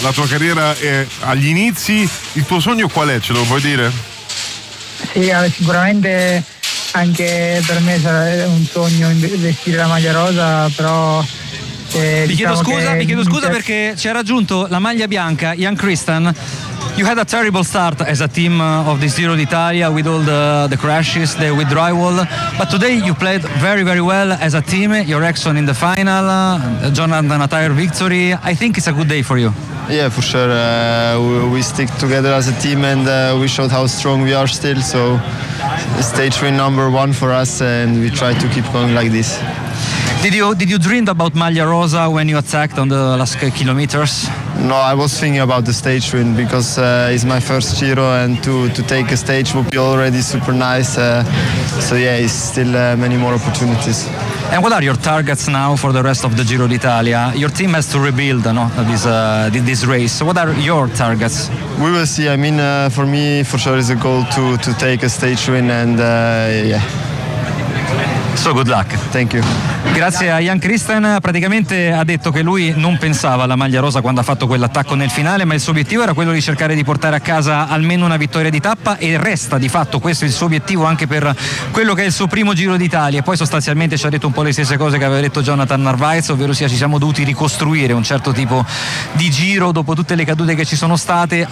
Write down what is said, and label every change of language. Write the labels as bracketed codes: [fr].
[it] La tua carriera è agli inizi. Il tuo sogno qual è? Ce lo vuoi dire? Sì, sicuramente anche per me sarebbe un sogno vestire la maglia rosa, però. Mi chiedo scusa perché ci ha raggiunto la maglia bianca Ian Christian. [en] You had a terrible start as a team of the Giro d'Italia with all the crashes, the with drywall, but today you played very, very well as a team. Your Exxon in the final, Jonathan Attire victory. I think it's a good day for you. Yeah, for sure. We stick together as a team and we showed how strong we are still. So stage win number one for us and we try to keep going like this. Did you dream about Maglia Rosa when you attacked on the last kilometers? No, I was thinking about the stage win because it's my first Giro and to take a stage would be already super nice. So yeah, it's still many more opportunities. And what are your targets now for the rest of the Giro d'Italia? Your team has to rebuild, no, this race. So what are your targets? We will see. I mean, for me, for sure, it's a goal to take a stage win and yeah. So good luck. Thank you. [it] Grazie a Ian Christian. Praticamente ha detto che lui non pensava alla maglia rosa quando ha fatto quell'attacco nel finale, ma il suo obiettivo era quello di cercare di portare a casa almeno una vittoria di tappa, e resta di fatto questo il suo obiettivo anche per quello che è il suo primo Giro d'Italia. E poi sostanzialmente ci ha detto un po' le stesse cose che aveva detto Jonathan Narváez, ovvero sia ci siamo dovuti ricostruire un certo tipo di giro dopo tutte le cadute che ci sono state.